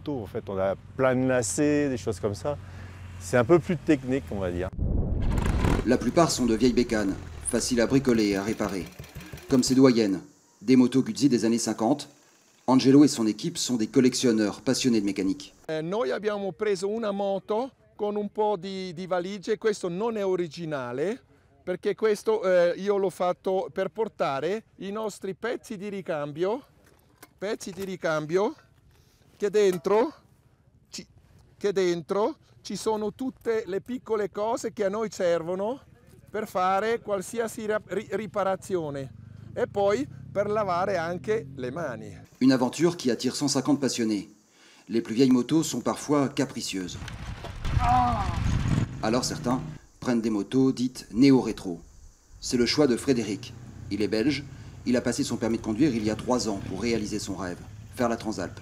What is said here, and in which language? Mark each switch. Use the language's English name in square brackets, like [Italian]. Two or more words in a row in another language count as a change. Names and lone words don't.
[French] En fait, on a plein de lacets, des choses comme ça. C'est un peu plus technique, on va dire. La plupart sont de vieilles bécanes, faciles à bricoler et à réparer. Comme ces doyennes, des motos Guzzi des années 50. Angelo et son équipe sont des collectionneurs passionnés de mécanique. [Italian] Noi abbiamo preso una moto con un po' di valigie, questo non è originale, perché questo io l'ho fatto per portare i nostri pezzi di ricambio che dentro ci sono tutte le piccole cose che a noi servono per fare qualsiasi riparazione e poi per lavare anche le mani. [French] Une aventure qui attire 150 passionnés. Les plus vieilles motos sont parfois capricieuses. Alors certains prennent des motos dites néo-rétro. C'est le choix de Frédéric. Il est belge, il a passé son permis de conduire il y a 3 ans pour réaliser son rêve, faire la Transalp.